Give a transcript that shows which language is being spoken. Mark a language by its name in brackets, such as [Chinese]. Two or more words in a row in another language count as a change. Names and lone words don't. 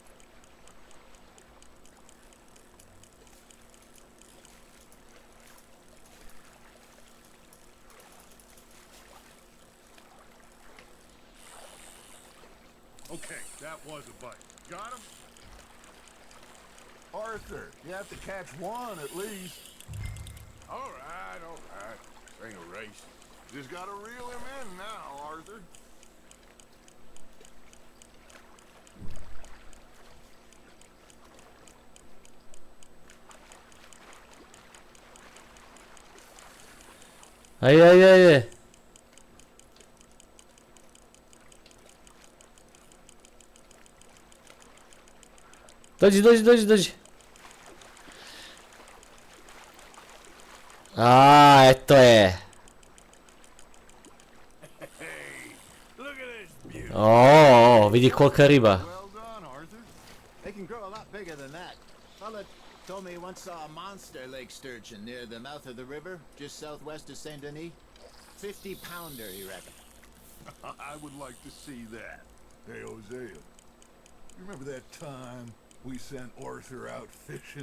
[English] Okay, that was a bite. Got him? Arthur, you have to catch one at least. All right, all right. This ain't a race. Just gotta reel him in now, Arthur. [Croatian] Ajde, ajde, ajde. Dođi, dođi, dođi, dođi. A, eto je. [English] Look at this beauty. [Croatian] O, vidi kolika riba. [English] Well done, Arthur. They can grow a lot bigger than that. Fella told me he once saw a monster lake sturgeon near the mouth of the river, just southwest of Saint Denis. 50-pounder, he reckoned. I would like to see that. Hey, Hosea. You remember that time we sent Arthur out fishing?